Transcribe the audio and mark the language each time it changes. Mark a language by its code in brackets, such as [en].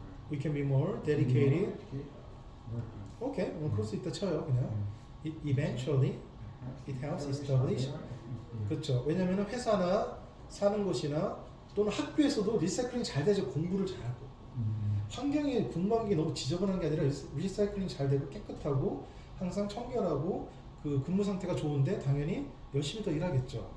[en] We can be more dedicated. [ko] 오케이, 그럴 수 있다 쳐요 그냥. [en] eventually it helps establish. [ko] 그렇죠. 왜냐면은 회사나 사는 곳이나 또는 학교에서도 리사이클링 잘 되죠. 공부를 잘하고. 환경이 궁금한 게 너무 지저분한 게 아니라 리사이클링 잘 되고 깨끗하고 항상 청결하고 그 근무 상태가 좋은데 당연히 열심히 더 일하겠죠.